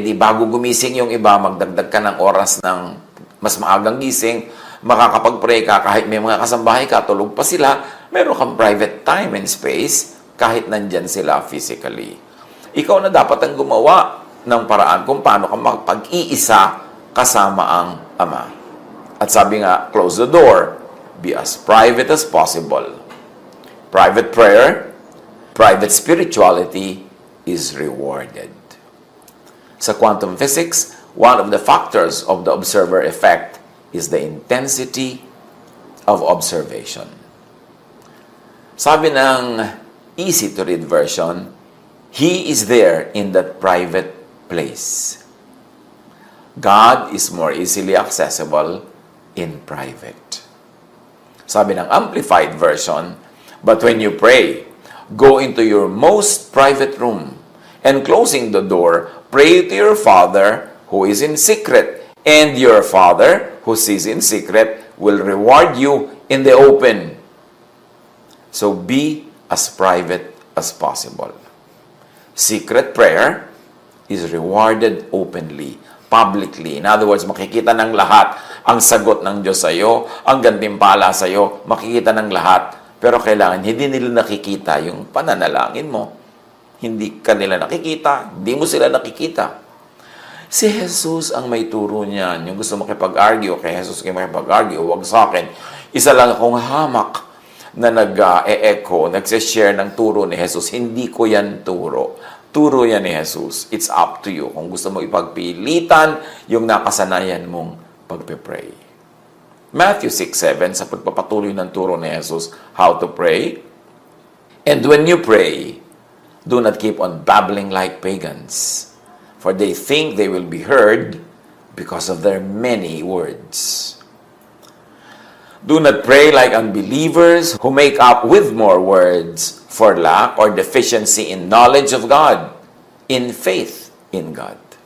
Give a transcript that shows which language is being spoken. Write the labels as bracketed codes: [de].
[tl] Di bago gumising yung iba, magdagdag ka ng oras ng mas maagang gising, makakapag-pray ka kahit may mga kasambahay ka, tulog pa sila, meron kang private time and space kahit nandyan sila physically. Ikaw na dapat ang gumawa ng paraan kung paano ka magpag-iisa kasama ang Ama. At sabi nga, [en] close the door, be as private as possible. Private prayer, private spirituality is rewarded. Sa quantum physics, one of the factors of the observer effect is the intensity of observation. Sabi ng easy-to-read version, He is there in that private place. God is more easily accessible in private. Sabi ng Amplified Version, but when you pray, go into your most private room, and closing the door, pray to your Father who is in secret, and your Father who sees in secret will reward you in the open. So be as private as possible. Secret prayer is rewarded openly, publicly. [tl] In other words, makikita ng lahat ang sagot ng Diyos sa iyo, ang gantimpala sa iyo, makikita ng lahat. Pero kailangan, hindi nila nakikita yung pananalangin mo. Hindi ka nila nakikita, hindi mo sila nakikita. Si Jesus ang may turo niyan. Yung gusto makipag-argue, kay Jesus kayo makipag-argue, huwag sa akin. Isa lang akong hamak na nag-e-echo, nagsishare ng turo ni Jesus. Hindi ko yan turo. Turo yan ni Jesus. [en] It's up to you. [tl] Kung gusto mo ipagpilitan yung nakasanayan mong pagpe-pray. Matthew 6:7, sa pagpapatuloy ng turo ni Jesus, [en] how to pray. And when you pray, do not keep on babbling like pagans, for they think they will be heard because of their many words. Do not pray like unbelievers who make up with more words for lack or deficiency in knowledge of God, in faith in God.